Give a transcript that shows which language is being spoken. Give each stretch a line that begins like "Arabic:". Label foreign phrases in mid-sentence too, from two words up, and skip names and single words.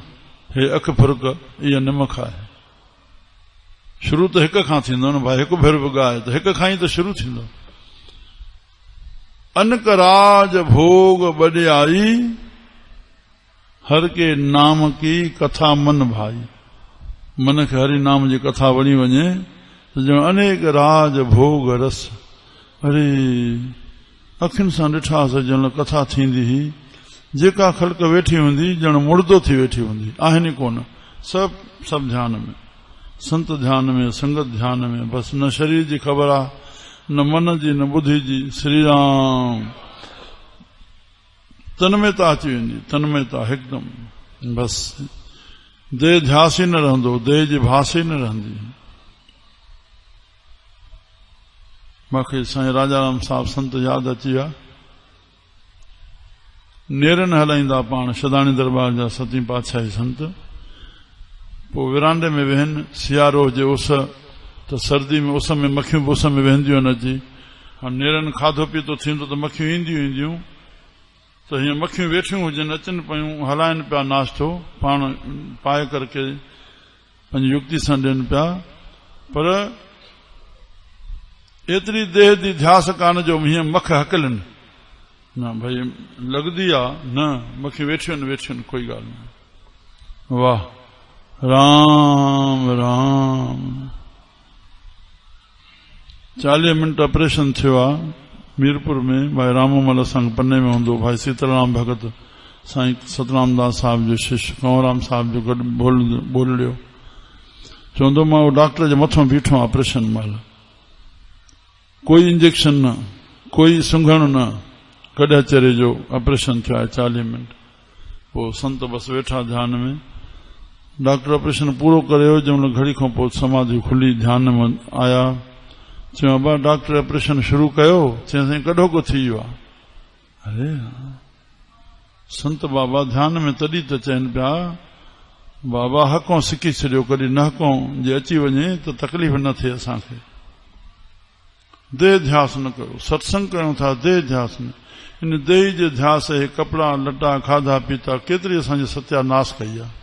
Sindhi: हे अख फुरक इहा निमख आहे, शुरू त हिक खां थींदो न भाई, हिकु भेरो बि गाए त हिक खां ई त शुरू थींदो।
Hindi: अनक राज भोग बॾियाई, हर के नाम की कथा मन भाई।
Sindhi: मन खे हरि नाम जी कथा वणी वञे त ॼण अनेक राज भोग रस। अरे अखियुनि सां ॾिठासीं ॼण कथा थींदी हुई, जेका ख़ल्क वेठी हूंदी ॼण मुर्दो थी वेठी हूंदी, आहिनि कोन। सभु ध्यान में, संत ध्यान में, संगत ध्यान में, बस न शरीर जी ख़बर आहे, न मन जी, न बुद्धि जी। श्री राम। तन्मयता अची वेंदी, तन्मयता हिकदमि। बस देह ध्यास ई न रहंदो, देह जी भास ई न रहंदी। मूंखे साईं राजाराम साहब संत यादि अची विया। नेरन हलाईंदा पाण शदाणी दरबार जा सती पातशाही संत। पोइ विरांडे में वेहनि, सियारो हुजे उस त सर्दी में उस में मखियूं उस में वेहंदियूं आहिनि। अची हाणे नेरनि खाधो पीतो थींदो त मखियूं ईंदियूं त हीअं मखियूं वेठियूं हुजनि, अचनि पियूं, हलाइनि पिया नाश्तो, पाण पाए करके पंहिंजी युक्ति सां ॾियनि पिया। पर एतिरी देह जी ध्यास कान जो हीअं मख हकलनि न, भई लॻंदी आहे न, मखियूं वेठियूं आहिनि, कोई ॻाल्हि न। वाह राम राम। 40 मिंट ऑपरेशन थियो आहे मीरपुर में। भाई रामोमल असांखे पन्ने में हूंदो, भाई सीताराम भगत साईं सतराम दास साहब जो शिष्य कंवराम साहब जो गॾु बोलियो, चवंदो मां उहो डॉक्टर जे मथां बीठो ऑपरेशन महिल, कोई इंजेक्शन न, कोई सुंघण न, कॾहिं चरे जो ऑपरेशन थियो आहे 40 मिंट। पोइ संत बस वेठा ध्यान में। डॉक्टर ऑपरेशन पूरो करे जंहिंमहिल घड़ी खां पोइ समाधि खुली, ध्यान में आया। चयो अबा डॉक्टर ऑपरेशन शुरू कयो? चई साईं कॾो को थी वियो आहे। अरे संत बाबा ध्यान में तॾहिं त चवनि पिया, बाबा हकों सिकी छॾियो, कॾहिं न हकों जे अची वञे त तकलीफ़ न थिए असांखे। देह ध्यास न कयो, सत्संग कयूं था, देह ध्यास न। इन देह जे ध्यास हे कपिड़ा लटा खाधा पीता केतिरी असांजी सत्यानाश कई आहे।